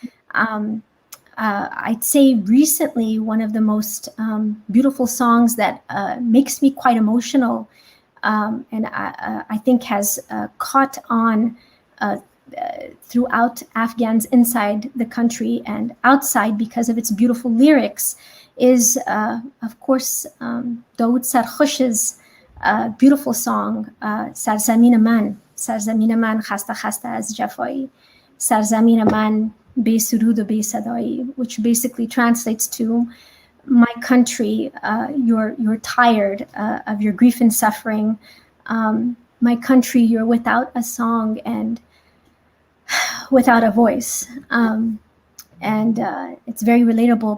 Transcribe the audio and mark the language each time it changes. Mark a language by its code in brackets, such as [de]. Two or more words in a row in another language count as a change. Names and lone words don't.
[en] I'd say recently one of the most beautiful songs that makes me quite emotional, and I think has caught on throughout Afghans inside the country and outside because of its beautiful lyrics, is of course Dawood Sarkhush's beautiful song [fa] سرزمین من خسته خسته از جفای، سرزمین من بی سرود و بی صدای, [en] which basically translates to, my country, you're tired of your grief and suffering. My country, you're without a song and without a voice. And it's very relatable.